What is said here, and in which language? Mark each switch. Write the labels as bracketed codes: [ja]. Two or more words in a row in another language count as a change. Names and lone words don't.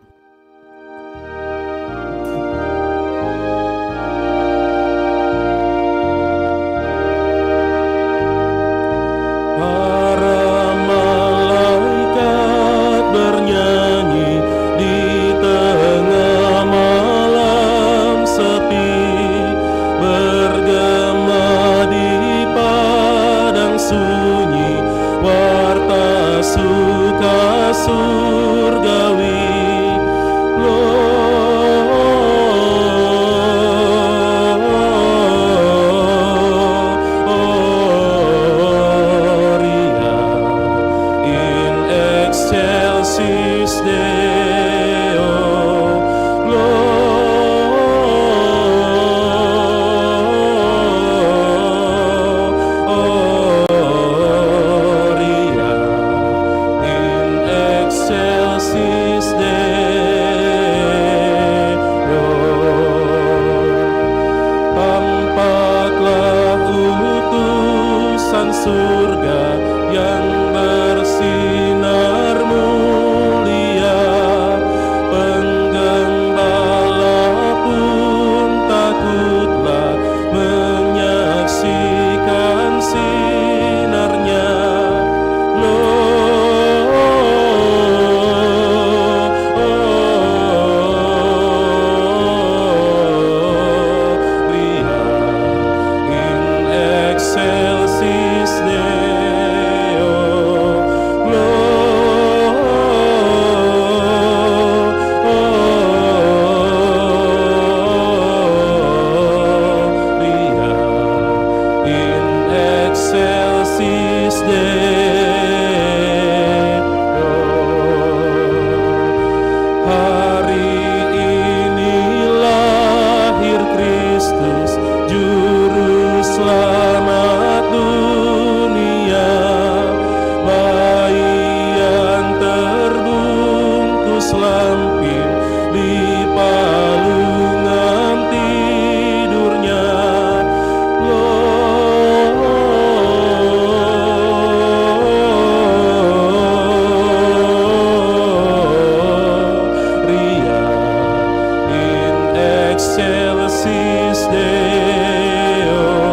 [id] Para malaikat bernyanyi di tengah malam sepi, bergema di padang sunyi, warta suka surgawi. [la] Gloria in excelsis Deo. Gloria in excelsis Deo. [id] Tampaklah utusan surga yang bersinar mulia, penggembala pun takutlah menyaksikan sinarnya. [la] Gloria in excelsis Deo. Gloria in excelsis Deo. [id] Hari ini lahir Kristus, Juru Selamat dunia. Bayi yang terbungkus lampin di palungan tidurnya. [la] Gloria in excelsis Deo.